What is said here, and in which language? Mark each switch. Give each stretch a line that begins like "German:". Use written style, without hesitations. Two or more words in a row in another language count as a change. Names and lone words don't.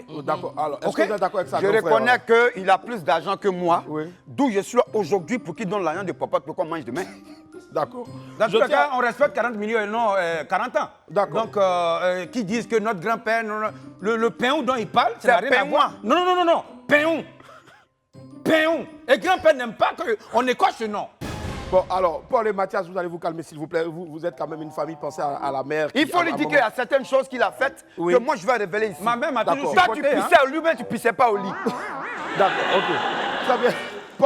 French: D'accord, alors, est-ce que vous êtes d'accord avec ça? Je reconnais qu'il a plus d'argent que moi, d'où je suis là aujourd'hui pour qu'il donne l'argent de papa pour qu'on mange demain. D'accord. Dans tous les cas, on respecte 40 millions et non 40 ans. D'accord. Donc, qui disent que notre grand-père, le Penou dont il parle, c'est Peinoua. Non, Penou. Penou. Et grand-père n'aime pas qu'on écoche ce nom. Bon, alors, Paul et Mathias, vous allez vous calmer, s'il vous plaît. Vous êtes quand même une famille, pensez à la mère. Il faut lui dire qu'il y a certaines choses qu'il a faites que moi, je vais révéler ici. Ma mère m'a toujours supporté. Toi, tu pissais au lit, mais tu pissais pas au lit. D'accord, ok. Très bien. Paul,